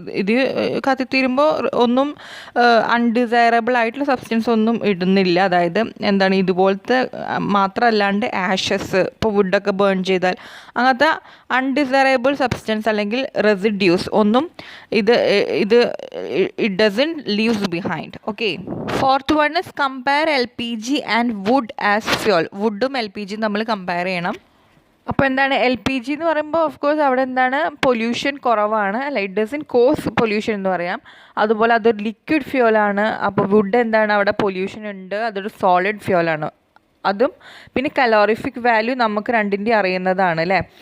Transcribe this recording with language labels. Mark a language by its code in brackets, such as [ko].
[ml] ഇത് കത്തിത്തീരുമ്പോൾ ഒന്നും അൺഡിസൈറബിൾ ആയിട്ടുള്ള സബ്സ്റ്റൻസ് ഒന്നും ഇടുന്നില്ല. അതായത് എന്താണ്, ഇതുപോലത്തെ മാത്രമല്ലാണ്ട് ആഷസ്, ഇപ്പോൾ വുഡൊക്കെ ബേൺ ചെയ്താൽ അങ്ങനത്തെ അൺഡിസൈറബിൾ സബ്സ്റ്റൻസ് അല്ലെങ്കിൽ റെസിഡ്യൂസ് ഒന്നും ഇത് [en] it doesn't leaves behind. Okay, fourth one is compare LPG and wood as fuel. [ml] വുഡും LPG നമ്മൾ കമ്പയർ ചെയ്യണം. അപ്പോൾ എന്താണ് LPG എന്ന് പറയുമ്പോൾ ഓഫ് കോഴ്സ് അവിടെ എന്താണ് പൊല്യൂഷൻ കുറവാണ് അല്ല, [en] it doesn't cause pollution [ml] എന്ന് പറയാം. അതുപോലെ അതൊരു ലിക്വിഡ് ഫ്യൂലാണ്. അപ്പോൾ വുഡ് എന്താണ്, അവിടെ പൊല്യൂഷൻ ഉണ്ട്, അതൊരു സോളിഡ് ഫ്യൂലാണ്. അതും പിന്നെ കലോറിഫിക് വാല്യൂ നമുക്ക് രണ്ടിൻ്റെ അറിയുന്നതാണ് അല്ലേ.